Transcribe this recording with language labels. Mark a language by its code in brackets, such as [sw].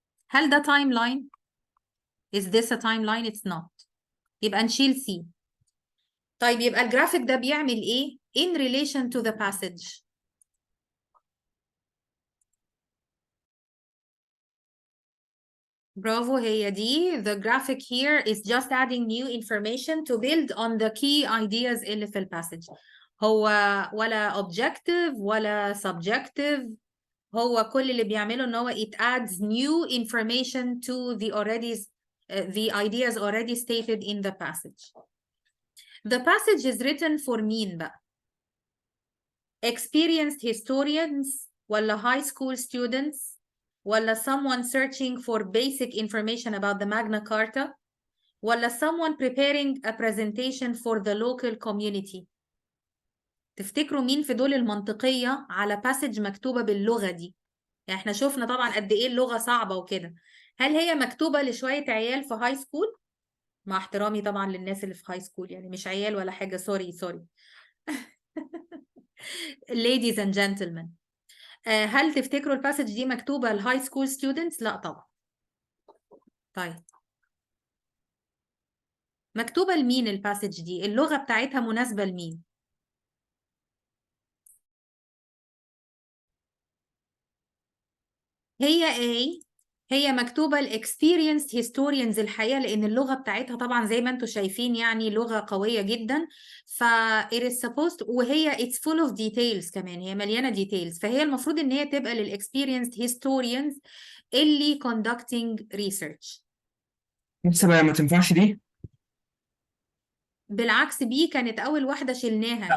[ar] هل ده تايم لاين؟ [en] Is this a timeline? It's not. [ar] يبقى نشيل C. طيب يبقى الجرافيك ده بيعمل ايه [en] in relation to the passage؟ [ar] برافو، هي دي. [en] The graphic here is just adding new information to build on the key ideas [ar] اللي في الباسج. [en] هو ولا objective ولا subjective، [ar] هو كل اللي بيعمله ان هو [en] it adds new information to the ideas already stated in the passage. The passage is written for [ar] مين بقى؟ [en] Experienced historians ولا high school students [ar] ولا [en] someone searching for basic information about the Magna Carta [ar] ولا [en] someone preparing a presentation for the local community؟ [ar] تفتكروا مين في دول المنطقية على passage مكتوبة باللغة دي؟ يعني احنا شفنا طبعا قد ايه اللغة صعبة وكده. هل هي مكتوبة لشوية عيال في هاي سكول؟ مع احترامي طبعا للناس اللي في هاي سكول، يعني مش عيال ولا حاجة، سوري. ladies and gentlemen، هل تفتكروا الباسج دي مكتوبة لهاي سكول ستودنتس؟ لا طبعا. طيب مكتوبة لمين الباسج دي؟ اللغة بتاعتها مناسبة لمين؟ هي مكتوبة experienced historians الحقيقة، لأن اللغة بتاعتها طبعا زي ما انتم شايفين يعني لغة قوية جدا. ف it is supposed، وهي [en] it's full of details [ar] كمان، هي مليانة details، فهي المفروض إن هي تبقى experienced historians اللي conducting research. لسه بقى ما تنفعش دي؟ بالعكس بي كانت أول واحدة شلناها.